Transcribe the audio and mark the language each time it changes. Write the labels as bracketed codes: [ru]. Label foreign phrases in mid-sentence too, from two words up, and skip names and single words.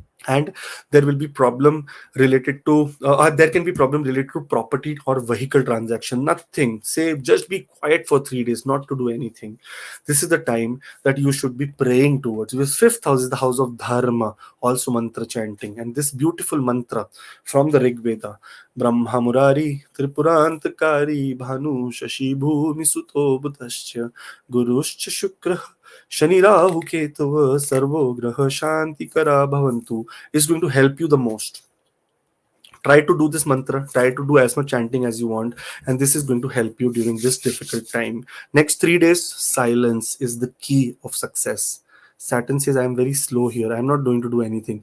[en] and there will be problem related to there can be problem related to property or vehicle transaction. Nothing, say, just be quiet for 3 days, not to do anything. This is the time that you should be praying towards, because fifth house is the house of dharma, also mantra chanting. And this beautiful mantra from the Rig Veda: [sa] Brahmaa Muraaris-Tripuraantakaarii, Bhaanuh Shashii Bhuumisuto Budhash-Ca, Gurush-Ca Shukrah Shani-Raahu-Ketavah Sarvo Graha Shanti Kara Bhavantu [en] is going to help you the most. Try to do this mantra, try to do as much chanting as you want, and this is going to help you during this difficult time. Next 3 days, silence is the key of success. Saturn says, I'm very slow here, I'm not going to do anything.